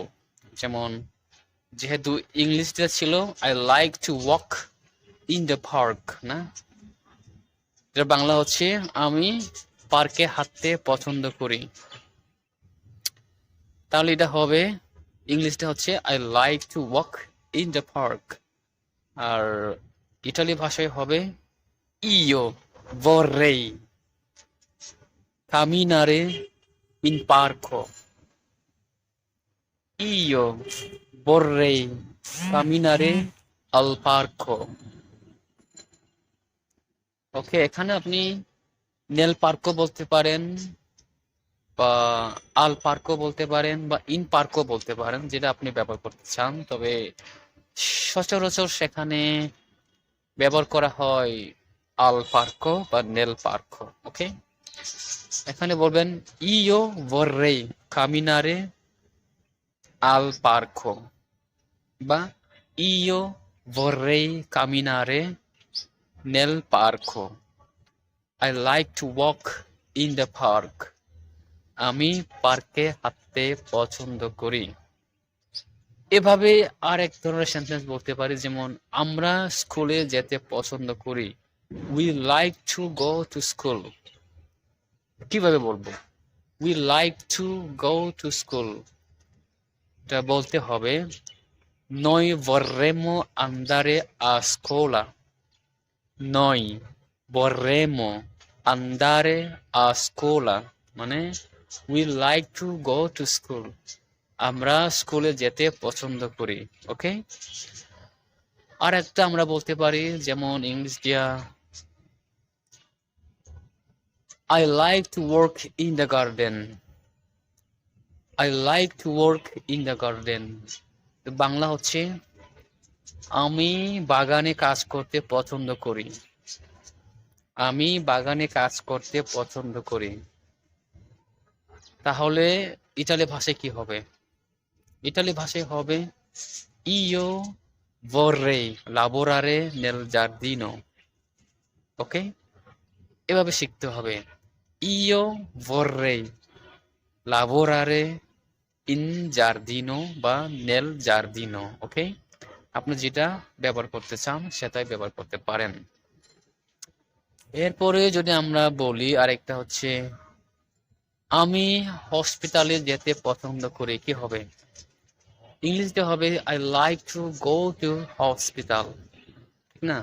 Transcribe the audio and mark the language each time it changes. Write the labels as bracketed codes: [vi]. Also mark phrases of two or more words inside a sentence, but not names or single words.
[bn] যেমন যেহেতু ইংলিশটা ছিল [en] I like to walk in the park, [bn] না, এর বাংলা হচ্ছে আমি পার্কে হাঁটতে পছন্দ করি। তাহলে এটা হবে, ইংলিশটা হচ্ছে [en] I like to walk in the park, [bn] আর ইটালি ভাষায় হবে [it] Io vorrei camminare in parco. Io vorrei camminare al parco. [bn] ওকে, এখানে আপনি [it] nel parco [bn] বলতে পারেন বা [it] al parco [bn] বলতে পারেন বা [it] in parco [bn] বলতে পারেন, যেটা আপনি ব্যবহার করতে চান। তবে সচরাচর সেখানে ব্যবহার করা হয় [it] al parco [bn] বা [it] nel parco. [bn] ওকে, এখানে বলবেন ইয়ো vorrei camminare al parco বা ইয়ো vorrei camminare nel parco. [en] I like to walk in the park. [bn] আমি পার্কে হাঁটতে পছন্দ করি। এভাবে আরেক ধরনের সেন্টেন্স বলতে পারি, যেমন আমরা স্কুলে যেতে পছন্দ করি। [en] We like to go to school. [bn] কিভাবে বলবো? [en] We like to go to school. [bn] এটা বলতে হবে [it] Noi vorremmo andare a scuola. Noi vorremmo andare a scuola, [en] মানে we like to go to school. [bn] আমরা স্কুলে যেতে পছন্দ করি। ওকে, আর একটা আমরা বলতে পারি, যেমন ইংলিশ দিয়া [en] I like to work in the garden. I like to work in the garden. [bn] বাংলা হচ্ছে আমি বাগানে কাজ করতে পছন্দ করি। আমি বাগানে কাজ করতে পছন্দ করি। তাহলে ইতালি ভাষায় কি হবে? ইতালি ভাষায় হবে [it] ইয়ো vorrei lavorare nel giardino. [bn] ওকে, এভাবে শিখতে হবে [it] ইয়ো vorrei lavorare in giardino বা nel giardino. [bn] ওকে, আপনি যেটা ব্যবহার করতে চান সেটাই ব্যবহার করতে পারেন। এরপরে যদি আমরা বলি, আরেকটা হচ্ছে আমি হসপিটালে যেতে পছন্দ করি, কি হবে? ইংলিশে হবে [en] I like to go to hospital, [bn] ঠিক না?